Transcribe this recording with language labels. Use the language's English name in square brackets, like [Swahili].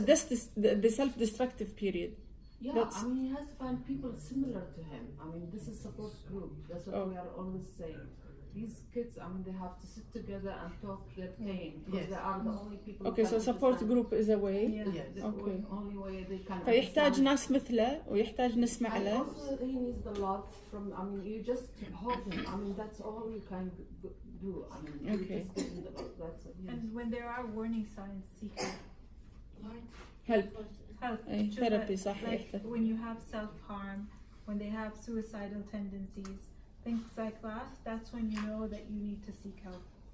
[English] That's the self-destructive period. Yeah, I mean, he has to find people similar to him. I mean, this is support group. That's what we are always saying. These kids, I mean, they have to sit together and talk their pain, because they are the only people. Okay, so support group is a way. Yeah, okay. The only way they can. [Arabic] فيحتاج ناس مثله ويحتاج نسمع له. [English] And also, he needs the love from. I mean, you just hold him. I mean, that's all you can do. I mean, you just give him the love. That's it. Yes. And when there are warning signs, seek help. help. Therapy [Arabic] صح. [English] Like when you have self-harm, when they have suicidal tendencies, things like that, that's when you know that you need to seek help.